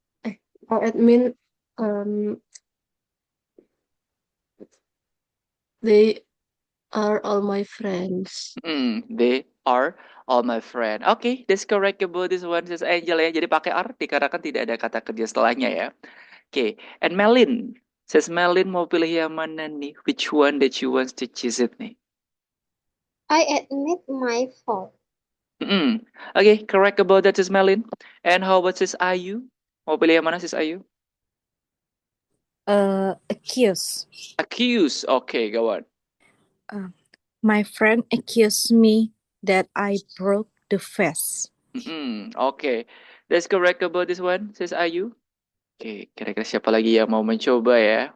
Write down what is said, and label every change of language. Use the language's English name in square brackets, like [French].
[English] I admit they are all my friends. They are all my friend. Okay, that's correct about this one, sis Angel ya. [Indonesian] Jadi pakai are dikarenakan tidak ada kata kerja setelahnya ya. [English] Okay, and [Indonesian] Melin. Sis Melin mau pilih yang mana nih? [English] Which one that you want to choose it nih? I admit my fault. Okay, correct about that, sis Melin. And how about sis Ayu? [Indonesian] Mau pilih yang mana, sis Ayu? [English] Accuse. Accuse. Okay, go on. My friend accused me that I broke the vase. Okay, that's correct about this one, sis Ayu. [Indonesian] Oke, kira-kira siapa lagi yang mau mencoba ya?